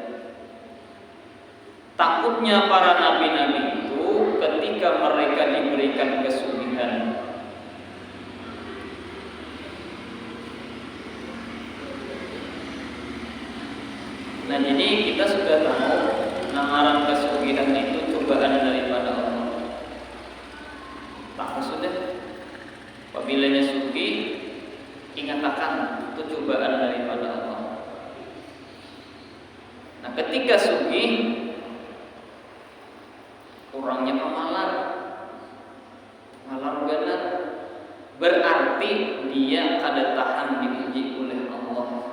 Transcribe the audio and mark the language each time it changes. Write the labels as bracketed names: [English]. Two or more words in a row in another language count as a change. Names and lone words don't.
[Banjar] Takutnya para nabi-nabi itu ketika mereka diberikan kesugihan. Nah jadi kita sudah tahu namaran kesugihan itu cobaan daripada Allah. Tak sudah. Apabila sugih, ingat akan itu cobaan daripada Allah. Nah ketika sugih, orangnya pemalar benar, berarti dia kada tahan diuji oleh Allah.